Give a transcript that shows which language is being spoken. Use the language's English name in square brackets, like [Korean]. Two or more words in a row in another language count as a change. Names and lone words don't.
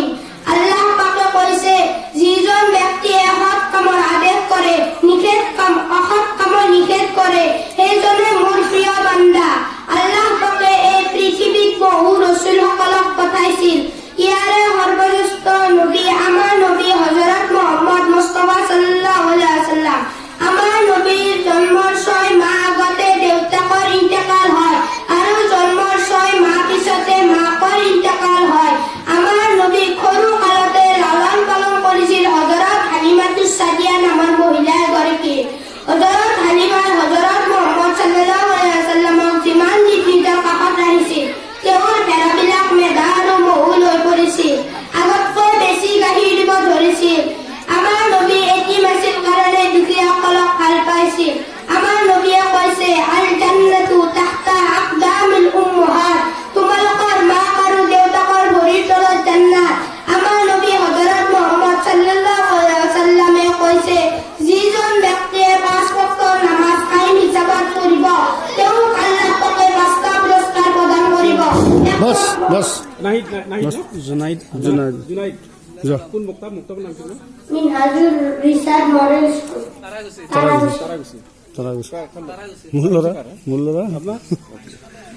[Assamese] আল্লাহ পাকে কৈছে, যিজন ব্যক্তিয়ে সৎ কামৰ আদেশ কৰে, অসৎ কামৰ নিষেধ কৰে, সেইজনে মোৰ প্ৰিয় বান্দা। আল্লাহ পাকে এই পৃথিৱীত বহু ৰসুলসকলক পঠাইছিল। ইয়াৰে সৰ্বশ্ৰেষ্ঠ নবী আমাৰ নবী হযৰত মুহাম্মদ মুস্তাফা [Arabic] صلى الله عليه وسلم. [Assamese] আমাৰ নবীৰ জন্মৰ 6 মাহ আগতে দেউতাকৰ ইন্তেকাল হয় আৰু জন্মৰ 6 মাহ পিছতে মাকৰ ইন্তেকাল হয়। আমাৰ নবী সৰু কালতে লালন পালন কৰিছিল হযৰত হালিমাতুছ সাদিয়া নামৰ মহিলা এগৰাকী। হযৰত হালিমাই হযৰত মুহাম্মদ [Arabic] صلى الله عليه وسلم [Assamese] যিমান নিজৰ কাষত ৰাখিছিল, তেওঁৰ ভেড়াবিলাক মেধা আৰু মহুল হৈ পৰিছিল। আগতকৈ বেছি গাখীৰ দিব ধৰিছিল। আমাৰ নবী এতিম আছিল কাৰণে দুখীয়াসকলক ভাল পাইছিল। আমাৰ নবীয়ে কৈছে, [Arabic] الجنة تحت أقدام الأمهات, [Assamese] তোমালোকৰ মাক আৰু দেউতাকৰ ভৰিৰ তলত জান্নাত। আমাৰ নবী হযৰত মুহাম্মদ [Arabic] صلى الله عليه وسلم [Assamese] কৈছে, যিজন ব্যক্তিয়ে 5 ওয়াক্ত নামাজ কায়েম হিচাপত পঢ়িব, তেওঁক আল্লাহ পাকে 5টা পুৰস্কাৰ প্ৰদান কৰিব। बस নাহিদ जुनाइद জুনাইদ जा [Bangla] কোন মুক্তাব নাম কি? মিনহাজুর রিসার্চ মডেল স্কুল তারাগুছি तारा मुल्लरा আপনার